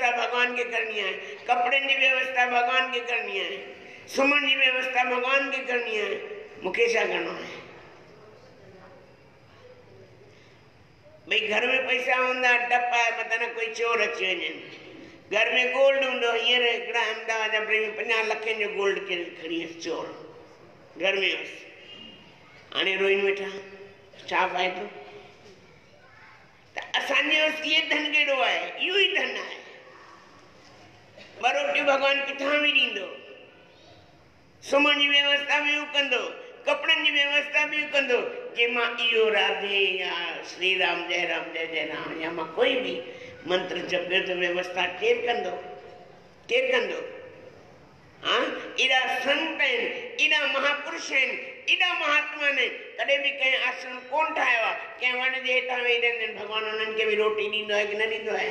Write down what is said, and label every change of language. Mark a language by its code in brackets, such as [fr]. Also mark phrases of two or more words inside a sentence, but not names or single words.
[hi] भगवान के करनी है, कपड़े की व्यवस्था भगवान के करनी है, सुमन की व्यवस्था भगवान के करनी है, [sd] मूंखे छा करना है। भाई घर में पैसा होंदा डप है मत न कोई चोर अची वञे, घर में गोल्ड होंदो, हींअर हिकिड़ा अहमदाबाद जा प्रेमी 50 लखनि जो गोल्ड के खड़ी हुअसि चोर घर में हुअसि, हाणे रोइन वेठा, छा फ़ाइदो? त असांजे वटि इहे धन कहिड़ो आहे? इहो ई धन आहे। ॿ रोटियूं भॻवान किथां बि ॾींदो, सुम्हण जी व्यवस्था बि हू कंदो, कपिड़नि जी व्यवस्था बि हू कंदो। जे मां इहो राधे या श्री राम जय जय राम या मां कोई बि मंत्र जपियो त व्यवस्था केरु कंदो? केरु कंदो? हाँ, एॾा संत आहिनि, एॾा महापुरुष आहिनि, एॾा महात्मा आहिनि, कॾहिं बि कंहिं आश्रम कोन ठाहियो आहे, कंहिं वण जे हेठां वेही रहंदा आहिनि, भॻवानु उन्हनि खे बि रोटी ॾींदो आहे कि न ॾींदो आहे?